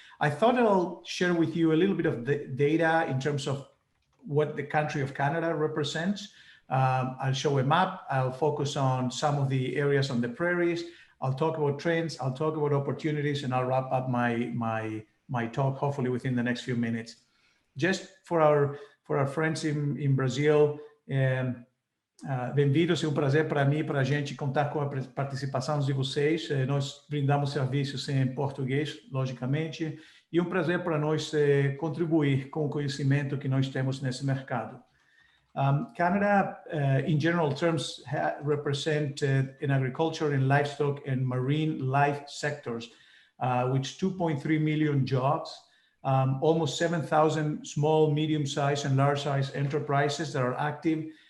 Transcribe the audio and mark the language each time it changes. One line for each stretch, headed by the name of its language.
English: I thought I'll share with you a little bit of the data in terms of what the country of Canada represents. I'll show a map. I'll focus on some of the areas on the prairies. I'll talk about trends. I'll talk about opportunities, and I'll wrap up my talk hopefully within the next few minutes. Just for our friends in Brazil,
Portuguese: bem-vindos, é prazer para mim, para a gente contar com a participação de vocês. Nós brindamos serviços em português, logicamente, e prazer para nós contribuir com o conhecimento que nós temos nesse mercado.
English: Canada, in general terms, represent in agriculture, in livestock, and marine life sectors, with 2.3 million jobs. Almost 7,000 small, medium-sized, and large-sized enterprises that are active.